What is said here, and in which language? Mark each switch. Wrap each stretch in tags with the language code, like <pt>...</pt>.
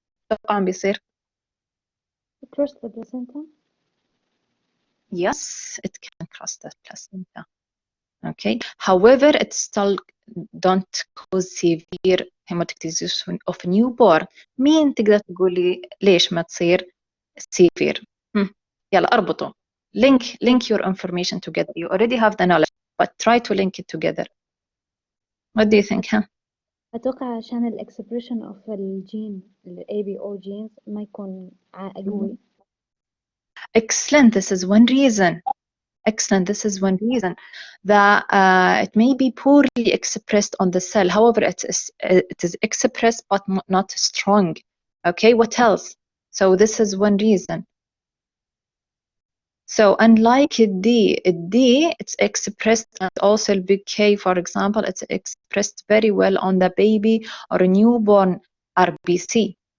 <ar>توقع عم بيصير.</ar> <en>Cross the placenta. Yes, it can cross the placenta. Okay. However, it still don't cause severe hemolytic disease of newborn.</en> <ar>مين تقدر تقولي ليش ما تصير severe؟ يلا اربطوا.</ar> <en>Link your information together. You already have the knowledge, but try to link it together. What do you think? Huh?</en> <ar>أتوقع عشان ال</ar> <en>expression of</en> <ar>الجين ال ABO genes ما يكون قوي.</ar> <en>Excellent. This is one reason. Excellent. This is one reason that it may be poorly expressed on the cell. However, it is expressed but not strong. Okay. What else? So this is one reason. So unlike D, it's expressed, and also big K, for example, it's expressed very well on the baby or a newborn RBC.</en>